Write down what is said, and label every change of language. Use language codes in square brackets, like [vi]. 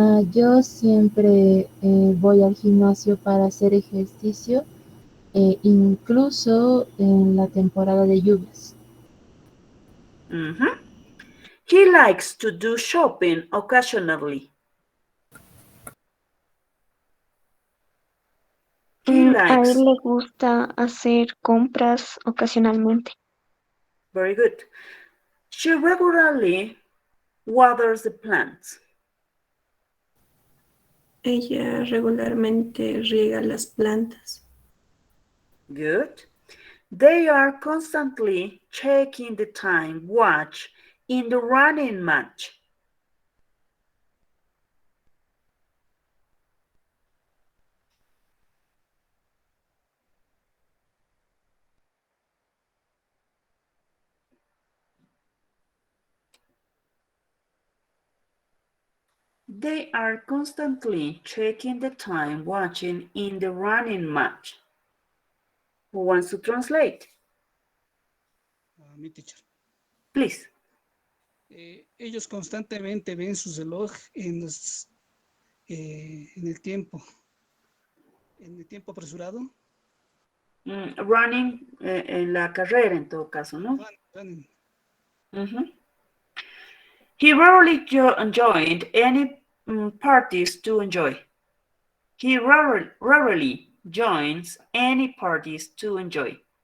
[es] Yo siempre voy al gimnasio para hacer ejercicio, incluso en la temporada de lluvias. [en] He likes to do shopping occasionally. He A likes. [es] él le gusta hacer compras ocasionalmente. [en] Very good. She regularly waters the plants. [es] Ella regularmente riega las plantas. [en] Good. They are constantly checking the time watch in the running match. They are constantly checking the time watching in the running match. Who wants to translate? [es] Mi teacher. [en] Please. [es] Ellos constantemente ven su reloj en el tiempo apresurado. Running en la carrera en todo caso, ¿no? [en] Running. He rarely joined any parties to enjoy. He rarely joins any parties to enjoy.